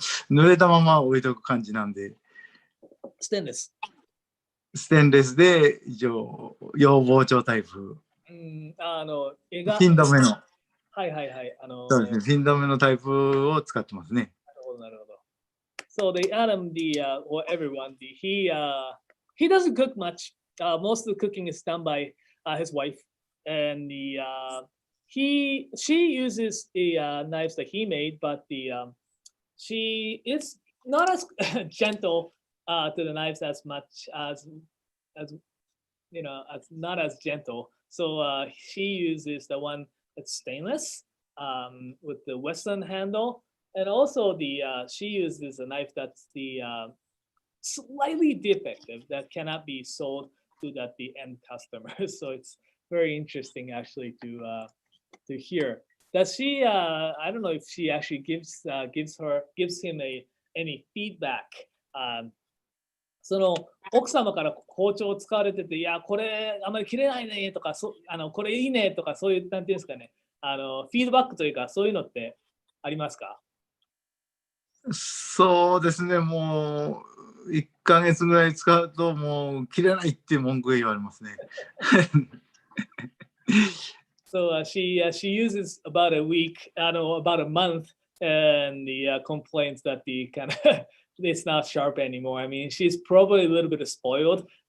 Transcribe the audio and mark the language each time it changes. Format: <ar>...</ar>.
<ja>濡れたまま置いとく感じなんで。ステンレス。ステンレスで一応要包丁タイプ。フフィン止めの。はいはいはい。そうですね。フィン止めのタイプを使ってますね。なるほどなるほど。</ja> <en>So Adam, or everyone, he doesn't cook much. Most of the cooking is done by his wife, and she uses the knives that he made, but she is not as gentle to the knives as much as as not as gentle. So she uses the one that's stainless with the Western handle, and also she uses a knife that's the slightly defective that cannot be sold to the end customer. So it's very interesting actually to hear. Does she? I don't know if she actually gives him any feedback.</en> <ja>その奥様から包丁を使われてて、いや、これあまり切れないねとか、これいいねとか、そういう、なんていうんですかね、フィードバックというか、そういうのってありますか？そうですね、もう1ヶ月ぐらい使うと、もう切れないっていう文句が言われますね。</ja> <en>So she uses about a week, about a month, and complains that the kind of it's not sharp anymore. I mean, she's probably a little bit spoiled.</en>